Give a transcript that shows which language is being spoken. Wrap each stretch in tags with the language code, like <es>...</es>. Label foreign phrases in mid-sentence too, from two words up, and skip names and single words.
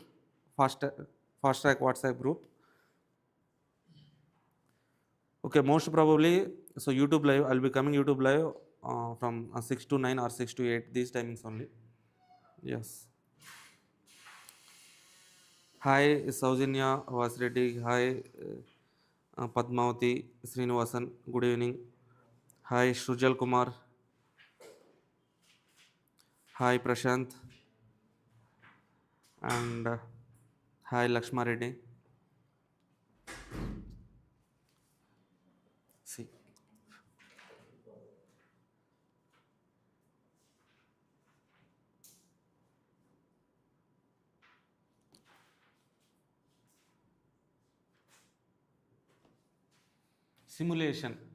<en>Fast Fastrack WhatsApp group. Okay, most probably, so YouTube live, I'll be coming YouTube live from 6 to 9 or 6 to 8, these timings only. Yes. Hi, Saujanya Vasireddy. Hi, Padmavati Srinivasan. Good evening. Hi, Shrujal Kumar. Hi, Prashant. And hi, Lakshma Reddy. See. Simulation.</en>